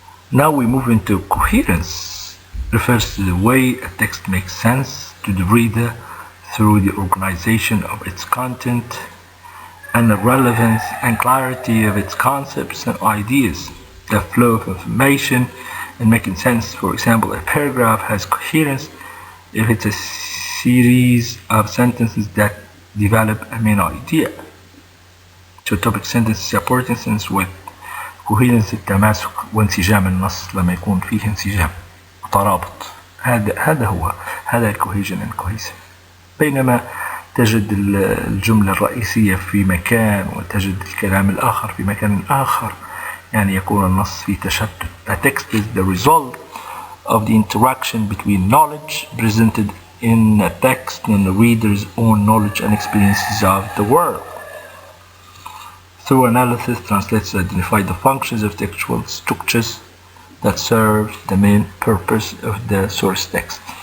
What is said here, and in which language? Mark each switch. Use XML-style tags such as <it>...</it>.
<en>Now we move into coherence. Refers to the way a text makes sense to the reader through the organization of its content and the relevance and clarity of its concepts and ideas. The flow of information and making sense. For example, a paragraph has coherence if it's a series of sentences that develop a main idea. So topic sentence supporting sentence with coherence</en> <ar>التماسك وانسجام النص لما يكون فيه انسجام وترابط.</ar> <en>هذا الcohesion and cohesion.</en> <ar>بينما تجد الجملة الرئيسية في مكان وتجد الكلام الآخر في مكان آخر، يعني يكون النص في تشتت.</ar> <en>A text is the result of the interaction between knowledge presented in a text and the reader's own knowledge and experiences of the world. Through analysis, translators identify the functions of textual structures that serve the main purpose of the source text.</en>